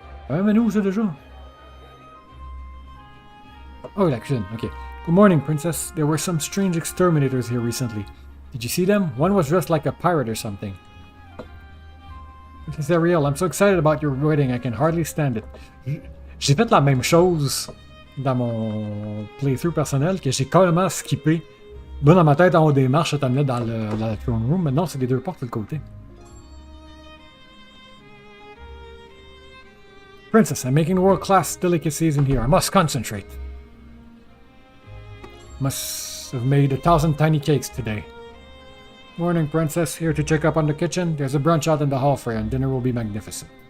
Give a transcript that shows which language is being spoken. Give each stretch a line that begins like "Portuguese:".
French: Mais où, ça, déjà?
English: Oh,
French: la cuisine,
English: okay. Good morning, Princess. There were some strange exterminators here recently. Did you see them? One was dressed like a pirate or something. Princess Ariel, I'm so excited about your wedding, I can hardly stand it.
French: J'ai fait la même chose dans mon playthrough personnel que j'ai carrément skippé. Moi, dans ma tête, en haut des marches, ça t'amenait dans la
English: throne room.
French: Maintenant, c'est les deux portes de côté.
English: Princess, I'm making world-class delicacies in here. I must concentrate. Must have made 1,000 tiny cakes today. Morning, Princess. Here to check up on the kitchen. There's a brunch out in the hall for you, and dinner will be magnificent.